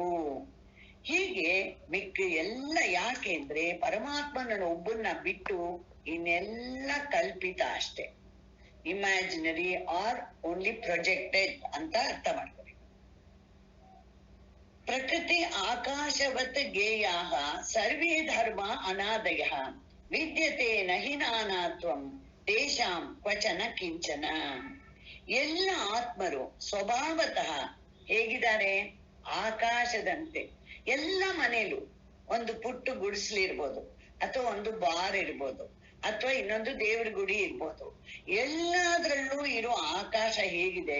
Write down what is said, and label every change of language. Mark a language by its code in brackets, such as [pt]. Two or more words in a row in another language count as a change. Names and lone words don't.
[kn] ಹೀಗೆ ಮಿಕ್ಕ ಎಲ್ಲ ಯಾಕೆ ಅಂದ್ರೆ ಪರಮಾತ್ಮನ ಒಬ್ಬನ್ನ ಬಿಟ್ಟು ಇನ್ನೆಲ್ಲ ಕಲ್ಪಿತ ಅಷ್ಟೇ, [en] imaginary or only projected [kn] ಅಂತ ಅರ್ಥ ಮಾಡ್ಕೊಬೇಕು. [sa] प्रकृति आकाशवत् गेयाह सर्वे धर्म अनादय विद्यते नहि नानात्वं तेषां क्वचन किंचन. [kn] ಎಲ್ಲ ಆತ್ಮರು ಸ್ವಭಾವತಃ ಹೇಗಿದ್ದಾರೆ? ಆಕಾಶದಂತೆ. ಎಲ್ಲ ಮನೇಲೂ ಒಂದು ಪುಟ್ಟ ಗುಡಿಸ್ಲಿರ್ಬೋದು, ಅಥವಾ ಒಂದು ಬಾರ್ ಇರ್ಬೋದು, ಅಥವಾ ಇನ್ನೊಂದು ದೇವ್ರ ಗುಡಿ ಇರ್ಬೋದು. ಎಲ್ಲಾದ್ರಲ್ಲೂ ಇರೋ ಆಕಾಶ ಹೇಗಿದೆ?